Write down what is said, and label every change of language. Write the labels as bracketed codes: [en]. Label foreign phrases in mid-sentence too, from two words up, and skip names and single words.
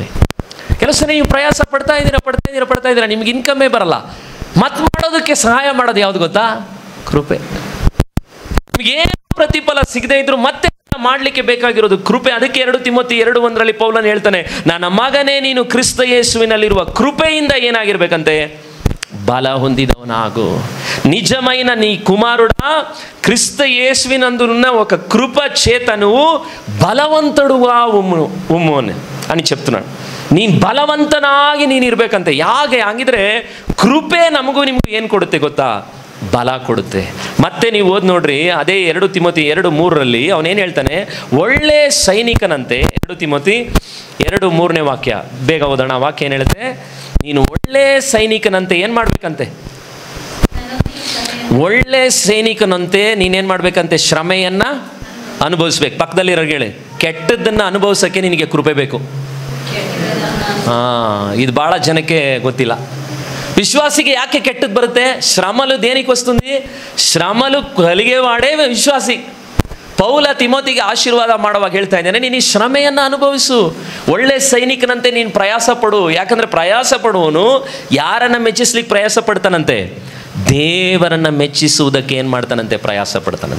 [kn] ಕೆಲವು ಸಲ ನೀವು ಪ್ರಯಾಸ ಪಡ್ತಾ ಇದ್ದೀರಾ, ನಿಮ್ಗೆ ಇನ್ಕಮ್ಮೇ ಬರಲ್ಲ, ಮತ್ತೆ ಮಾಡೋದಕ್ಕೆ ಸಹಾಯ ಮಾಡೋದು ಯಾವುದು ಗೊತ್ತಾ? ಕೃಪೆ. ನಿಮಗೇನು ಪ್ರತಿಫಲ ಸಿಗದೆ ಇದ್ರು ಮತ್ತೆ ಮಾಡಲಿಕ್ಕೆ ಬೇಕಾಗಿರೋದು ಕೃಪೆ. ಅದಕ್ಕೆ 2 ತಿಮೋತಿ 2:1 ಪೌಲನು ಹೇಳ್ತಾನೆ, ನನ್ನ ಮಗನೇ ನೀನು ಕ್ರಿಸ್ತ ಯೇಸುವಿನಲ್ಲಿರುವ ಕೃಪೆಯಿಂದ ಏನಾಗಿರ್ಬೇಕಂತೆ? ಬಲ ಹೊಂದಿದವನಾಗು. [te] నిజమైన నీ కుమారుడా క్రీస్తు యేసువినందున్న ఒక కృప చేత నువ్వు బలవంతుడుగా ఉమ్ము అని చెప్తున్నాడు. [kn] ನೀನು ಬಲವಂತನಾಗಿ ನೀನು ಇರಬೇಕಂತೆ. ಯಾಕೆ ಹಂಗಿದ್ರೆ ಕೃಪೆ ನಮಗೂ ನಿಮಗೂ ಏನು ಕೊಡುತ್ತೆ ಗೊತ್ತಾ? ಬಲ ಕೊಡುತ್ತೆ. ಮತ್ತೆ ನೀವು ಓದಿ ನೋಡ್ರಿ, ಅದೇ 2 ತಿಮೋತಿ 2:3 ಅವನೇನು ಹೇಳ್ತಾನೆ? ಒಳ್ಳೆ ಸೈನಿಕನಂತೆ. 2 ತಿಮೋತಿ 2:3 ವಾಕ್ಯ, ಬೇಗ ಓದೋಣ. ವಾಕ್ಯ ಏನು ಹೇಳುತ್ತೆ? ನೀನು ಒಳ್ಳೆ ಸೈನಿಕನಂತೆ ಏನು ಮಾಡ್ಬೇಕಂತೆ? ಒಳ್ಳೆ ಸೈನಿಕನಂತೆ ನೀನೇನು ಮಾಡ್ಬೇಕಂತೆ? ಶ್ರಮೆಯನ್ನು ಅನುಭವಿಸ್ಬೇಕು. ಪಕ್ಕದಲ್ಲಿರೋ ಹೇಳಿ, ಕೆಟ್ಟದ್ದನ್ನು ಅನುಭವಿಸೋಕ್ಕೆ ನಿನಗೆ ಕೃಪೆ ಬೇಕು. ಇದು ಭಾಳ ಜನಕ್ಕೆ ಗೊತ್ತಿಲ್ಲ. [te] విశ్వాసికి [kn] ಯಾಕೆ ಕೆಟ್ಟದ್ದು ಬರುತ್ತೆ? [te] శ్రమలు దేనికి వస్తుంది? శ్రమలు కలిగేవాడే ವಿಶ್ವಾಸಿ. [kn] ಪೌಲ ತಿಮೋತಿಗೆ ಆಶೀರ್ವಾದ ಮಾಡುವಾಗ ಹೇಳ್ತಾ ಇದ್ದಾನೆ, ನೀನು ಈ ಶ್ರಮೆಯನ್ನು ಅನುಭವಿಸು, ಒಳ್ಳೆ ಸೈನಿಕನಂತೆ ನೀನು ಪ್ರಯಾಸ ಪಡು. ಯಾಕಂದರೆ ಪ್ರಯಾಸ ಪಡುವವನು ಯಾರನ್ನು ಮೆಚ್ಚಿಸ್ಲಿಕ್ಕೆ ಪ್ರಯಾಸ ಪಡ್ತಾನಂತೆ? ದೇವರನ್ನು ಮೆಚ್ಚಿಸುವುದಕ್ಕೆ ಏನು ಮಾಡ್ತಾನಂತೆ? ಪ್ರಯಾಸ ಪಡ್ತಾನಂತೆ.